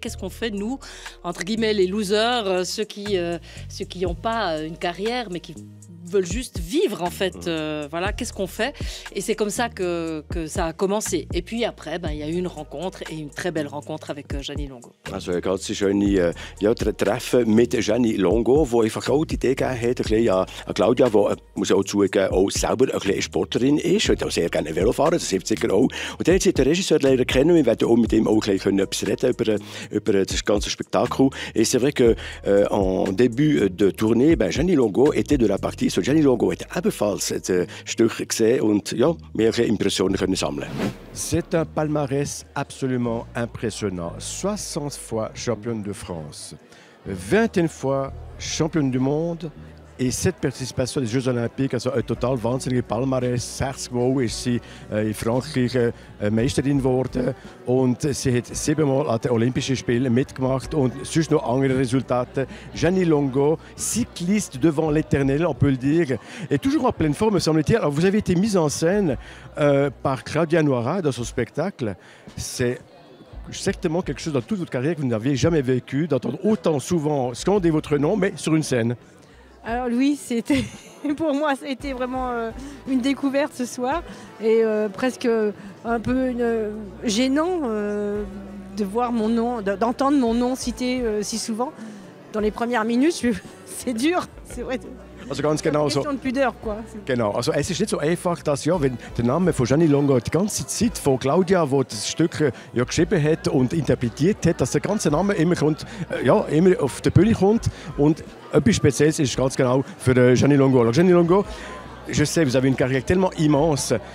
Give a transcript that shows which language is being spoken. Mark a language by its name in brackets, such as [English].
[French] Qu'est-ce qu'on fait, nous, entre guillemets, les losers, ceux qui n'ont pas une carrière, mais qui veulent juste vivre en fait, voilà, qu'est-ce qu'on fait? Et c'est comme ça que ça a commencé. Et puis après, il y a eu une rencontre et une très belle rencontre avec Gianni Longo. [German] Also eine ganz schöne Treffen mit Gianni Longo, wo einfach auch die Idee gegeben hat, ein bisschen an Claudia, die, muss ich auch zugeben, auch selber ein bisschen Sportlerin ist, und auch sehr gerne Velo fahren, das hilft sicher auch. Und dann hat sie den Regisseur leider kennen, wir werden auch mit ihm auch gleich etwas reden über das ganze Spektakel. [French] Et c'est vrai que en début de tournée, Gianni Longo était de la partie. [German] Gianni Longo hat ebenfalls ein Stück gesehen und ja, mehrere Impressionen können sammeln. [French] C'est un palmarès absolument impressionnant. 60 fois championne de France, 21 fois championne du monde et 7 participations des Jeux Olympiques, [German] also ein total wahnsinniger Palmarès. 60 Mal ist sie in Frankreich Meisterin geworden und sie hat 7 Mal an den Olympischen Spielen mitgemacht und sonst noch andere Resultate. [French] Gianni Longo, cycliste devant l'éternel, on peut le dire, est toujours en pleine forme, me semble-t-il. Alors, vous avez été mise en scène par Claudia Noira dans son spectacle. C'est certainement quelque chose dans toute votre carrière que vous n'aviez jamais vécu, d'entendre autant souvent scander votre nom, mais sur une scène. Alors oui, pour moi, ça a été vraiment une découverte ce soir et presque un peu gênant de voir mon nom, d'entendre mon nom cité si souvent dans les premières minutes. C'est dur, c'est vrai. [German] Also ganz genau so. [French] Question de pudeur, quoi. [German] Genau, also es ist nicht so einfach, dass wenn der Name von Gianni Longo die ganze Zeit von Claudia, die das Stück geschrieben hat und interpretiert hat, dass der ganze Name immer immer auf die Bühne kommt und etwas Spezielles ist ganz genau für Gianni Longo. [French] Alors Gianni Longo, je sais, vous avez une carrière tellement immense.